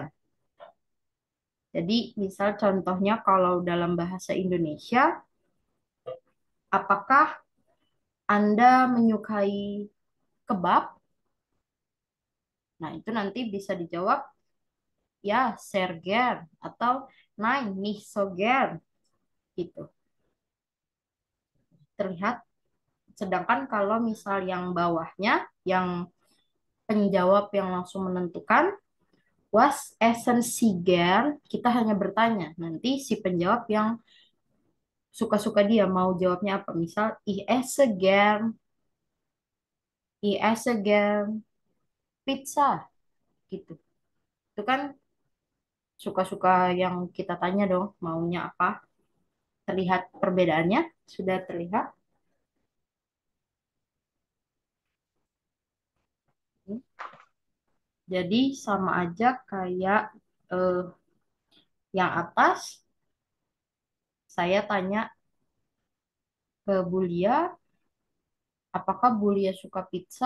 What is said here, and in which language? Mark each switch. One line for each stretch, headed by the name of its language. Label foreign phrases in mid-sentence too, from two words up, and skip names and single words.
Indonesian: Jadi, misal contohnya kalau dalam bahasa Indonesia, apakah Anda menyukai kebab? Nah, itu nanti bisa dijawab ya
German: sehr gern
Indonesian: atau
German: nein nicht so gern
Indonesian: gitu. Terlihat. Sedangkan kalau misal yang bawahnya yang penjawab yang langsung menentukan
German: was essen Sie gern,
Indonesian: kita hanya bertanya. Nanti si penjawab yang suka-suka dia mau jawabnya apa.
German: Misal ich esse gern pizza gitu.
Indonesian: Itu kan suka-suka yang kita tanya dong, maunya apa? Terlihat perbedaannya? Sudah terlihat? Jadi sama aja kayak eh, yang atas, saya tanya ke Bulia, apakah Bulia suka pizza?